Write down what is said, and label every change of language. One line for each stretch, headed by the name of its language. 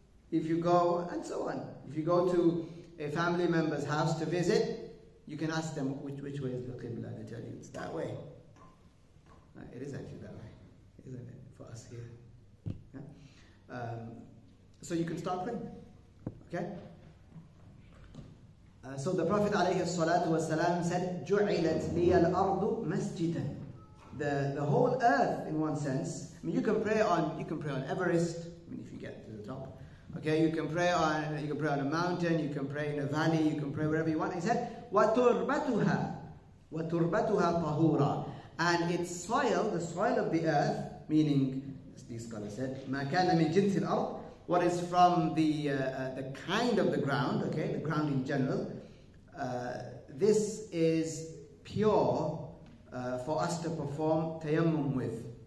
English: If you go, and so on. If you go to a family member's house to visit, you can ask them which way is the Qibla. They tell you it's that way. It is actually that way, isn't it, for us here? Yeah? So you can start praying. Okay? So the Prophet ﷺ said,
Arabic: جُعِلَتْ لِيَ الْأَرْضُ مَسْجِدًا.
English: The whole earth, in one sense. I mean, you can pray on Everest. I mean, if you get to the top. Okay, you can pray on a mountain. You can pray in a valley. You can pray wherever you want. He said,
Arabic: وَتُرْبَتُهَا طَهُورًا.
English: And its soil, the soil of the earth, meaning, as these scholars said,
Arabic: مَا كَانَ مِنْ جِنْسِ الْأَرْضِ,
English: what is from the kind of the ground, okay, the ground in general, this is pure for us to perform tayammum with.